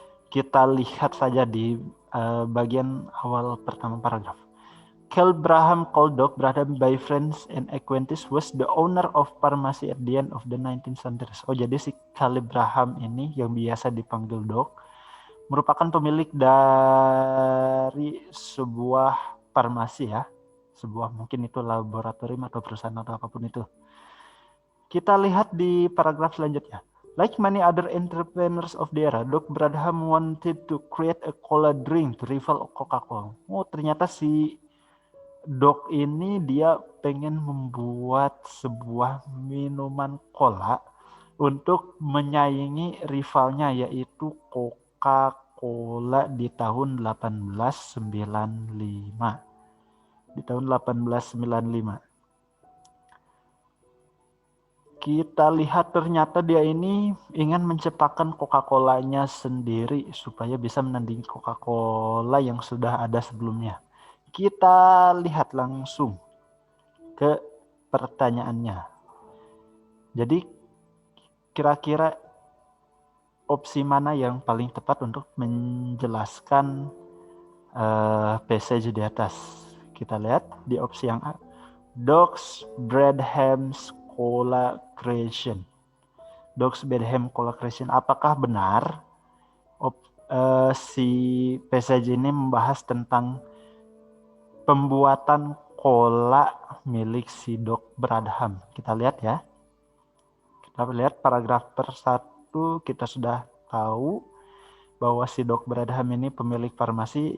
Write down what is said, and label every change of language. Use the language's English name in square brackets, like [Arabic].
[Indonesian] Kita lihat saja di bagian awal pertama paragraf. [English] Kel Braham called Doc Braham by friends and acquaintances was the owner of pharmacy at the end of the 19th century. [Indonesian] Oh, jadi si Kel Braham ini yang biasa dipanggil Doc merupakan pemilik dari sebuah farmasi ya. Sebuah mungkin itu laboratorium atau perusahaan atau apapun itu. Kita lihat di paragraf selanjutnya. [English] Like many other entrepreneurs of the era, Doc Braham wanted to create a cola drink to rival Coca-Cola. [Indonesian] Oh, ternyata si Doc ini dia pengen membuat sebuah minuman cola untuk menyaingi rivalnya yaitu Coca-Cola di tahun 1895. Di tahun 1895. Kita lihat ternyata dia ini ingin menciptakan Coca-Colanya sendiri supaya bisa menandingi Coca-Cola yang sudah ada sebelumnya. Kita lihat langsung ke pertanyaannya. Jadi kira-kira opsi mana yang paling tepat untuk menjelaskan passage di atas? Kita lihat di opsi yang A. [English] Doc's Bradham's Cola Creation. Doc's Bradham Cola Creation. [Indonesian] Apakah benar si passage ini membahas tentang pembuatan cola milik si Doc Bradham? Kita lihat ya. Kita lihat paragraf per 1 kita sudah tahu bahwa si Doc Bradham ini pemilik farmasi.